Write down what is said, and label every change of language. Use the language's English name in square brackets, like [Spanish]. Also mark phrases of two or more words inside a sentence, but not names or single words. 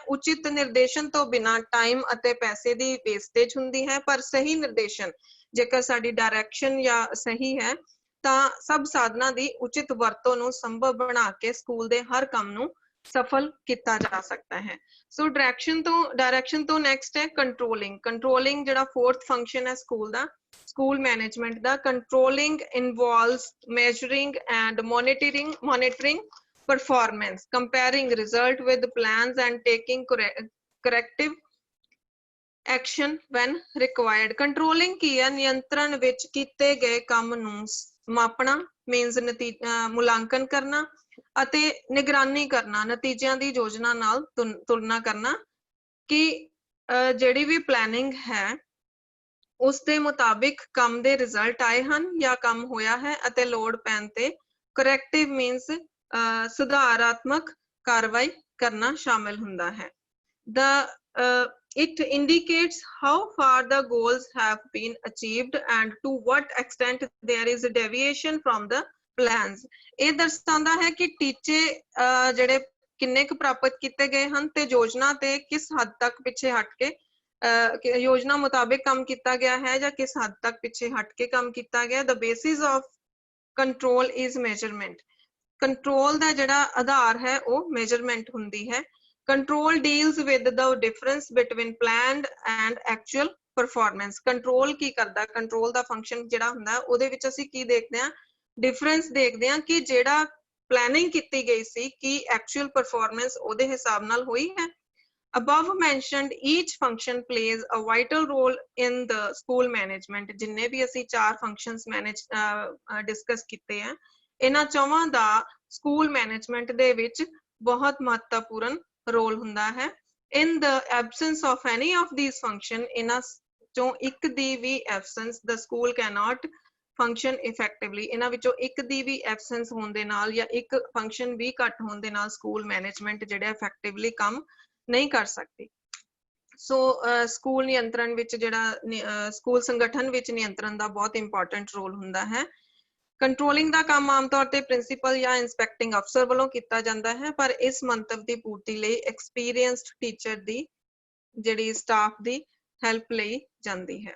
[Punjabi] ਉਚਿਤ ਨਿਰਦੇਸ਼ਨ ਤੋਂ ਬਿਨਾਂ ਟਾਈਮ ਅਤੇ ਪੈਸੇ ਦੀ ਵੇਸਟੇਜ ਹੁੰਦੀ ਹੈ, ਪਰ ਸਹੀ ਨਿਰਦੇਸ਼ਨ ਜੇਕਰ ਸਾਡੀ ਡਾਇਰੈਕਸ਼ਨ ਜਾਂ ਸਹੀ ਹੈ ਤਾਂ ਸਭ ਸਾਧਨਾਂ ਦੀ ਉਚਿਤ ਵਰਤੋਂ ਨੂੰ ਸੰਭਵ ਬਣਾ ਕੇ ਸਕੂਲ ਦੇ ਹਰ ਕੰਮ ਨੂੰ ਸਫਲ ਕੀਤਾ ਜਾ ਸਕਦਾ ਹੈ। ਸੋ ਡਾਇਰੈਕਸ਼ਨ ਤੋਂ ਨੈਕਸਟ ਹੈ ਕੰਟਰੋਲਿੰਗ। ਕੰਟਰੋਲਿੰਗ ਜਿਹੜਾ [English] fourth function [Punjabi] ਹੈ ਸਕੂਲ ਦਾ, [English] school management [Punjabi] ਦਾ। [English] controlling involves measuring and monitoring performance, comparing result with plans and taking corrective action when required. [Punjabi] Controlling ਕੀ ਹੈ? ਨਿਯੰਤਰਣ ਵਿੱਚ ਕੀਤੇ ਗਏ ਕੰਮ ਨੂੰ ਮਾਪਣਾ, means ਮੁਲਾਂਕਣ ਕਰਨਾ ਅਤੇ ਨਿਗਰਾਨੀ ਕਰਨਾ, ਨਤੀਜਿਆਂ ਦੀ ਯੋਜਨਾ ਨਾਲ ਤੁਲਨਾ ਕਰਨਾ ਕਿ ਜਿਹੜੀ ਵੀ ਪਲੈਨਿੰਗ ਹੈ ਉਸ ਦੇ ਮੁਤਾਬਿਕ ਕੰਮ ਦੇ ਰਿਜ਼ਲਟ ਆਏ ਹਨ ਜਾਂ ਕੰਮ ਹੋਇਆ ਹੈ ਅਤੇ ਲੋੜ ਪੈਣ ਤੇ [English] corrective means [Punjabi] ਸੁਧਾਰਾਤਮਕ ਕਾਰਵਾਈ ਕਰਨਾ ਸ਼ਾਮਿਲ ਹੁੰਦਾ ਹੈ। [English] It indicates how far the goals have been achieved and to what extent there is a deviation from the plans. [Punjabi] ਇਹ ਦਰਸਾਉਂਦਾ ਹੈ ਕਿ ਟੀਚੇ ਜਿਹੜੇ ਕਿੰਨੇ ਕੁ ਪ੍ਰਾਪਤ ਕੀਤੇ ਗਏ ਹਨ ਤੇ ਯੋਜਨਾ ਤੇ ਕਿਸ ਹੱਦ ਤੱਕ ਪਿੱਛੇ ਹਟ ਕੇ ਯੋਜਨਾ ਮੁਤਾਬਿਕ ਕੰਮ ਕੀਤਾ ਗਿਆ ਹੈ ਜਾਂ ਕਿਸ ਹੱਦ ਤੱਕ ਪਿੱਛੇ ਹਟ ਕੇ ਕੰਮ ਕੀਤਾ ਗਿਆ। [English] The basis of control is measurement. [Punjabi] ਕੰਟਰੋਲ ਦਾ ਜਿਹੜਾ ਆਧਾਰ ਹੈ ਉਹ measurement ਹੁੰਦੀ ਹੈ। [English] Control deals with the difference between planned and actual performance. [Punjabi] Control ਕੀ ਕਰਦਾ? Control ਦਾ function ਜਿਹੜਾ ਹੁੰਦਾ ਉਹਦੇ ਵਿੱਚ ਅਸੀਂ ਕੀ ਦੇਖਦੇ ਹਾਂ? Difference ਦੇਖਦੇ ਹਾਂ ਕਿ ਜਿਹੜਾ planning ਕੀਤੀ ਗਈ ਸੀ ਕਿ [English] actual performance [Punjabi] ਉਹਦੇ ਹਿਸਾਬ ਨਾਲ ਹੋਈ ਹੈ। [English] Above mentioned each function plays a vital role in the school management. [Punjabi] ਜਿੰਨੇ ਵੀ ਅਸੀਂ 4 [English] functions discuss [Punjabi] ਕੀਤੇ ਆ, ਇਹਨਾਂ ਚੌਵਾਂ ਦਾ [English] school management [Punjabi] ਦੇ ਵਿੱਚ ਬਹੁਤ ਮਹੱਤਵਪੂਰਨ ਰੋਲ ਹੁੰਦਾ ਹੈ। [English] In the absence of any of these function, [Punjabi] ਇਹਨਾਂ ਚੋਂ ਇੱਕ ਦੀ ਵੀ absence, [English] the school cannot function effectively. [Punjabi] ਇਹਨਾਂ ਵਿੱਚੋਂ ਇੱਕ ਦੀ ਵੀ absence ਹੋਣ ਦੇ ਨਾਲ ਜਾਂ ਇੱਕ function ਵੀ ਘੱਟ ਹੋਣ ਦੇ ਨਾਲ [English] school management [Punjabi] ਜਿਹੜਾ effectively ਕੰਮ ਨਹੀਂ ਕਰ ਸਕਦੀ। ਸੋ ਸਕੂਲ ਨਿਯੰਤਰਣ ਵਿੱਚ ਜਿਹੜਾ ਸਕੂਲ ਸੰਗਠਨ ਵਿੱਚ ਨਿਯੰਤਰਣ ਦਾ ਬਹੁਤ [English] important role [Punjabi] ਹੁੰਦਾ ਹੈ। ਕੰਟਰੋਲਿੰਗ ਦਾ ਕੰਮ ਆਮ ਤੌਰ ਤੇ ਪ੍ਰਿੰਸੀਪਲ ਜਾਂ [English] inspecting officer [Punjabi] ਵੱਲੋਂ ਕੀਤਾ ਜਾਂਦਾ ਹੈ, ਪਰ ਇਸ ਮੰਤਵ ਦੀ ਪੂਰਤੀ ਲਈ [English] experienced teacher [Punjabi] ਦੀ ਜਿਹੜੀ ਸਟਾਫ ਦੀ ਹੈਲਪ ਲਈ ਜਾਂਦੀ ਹੈ।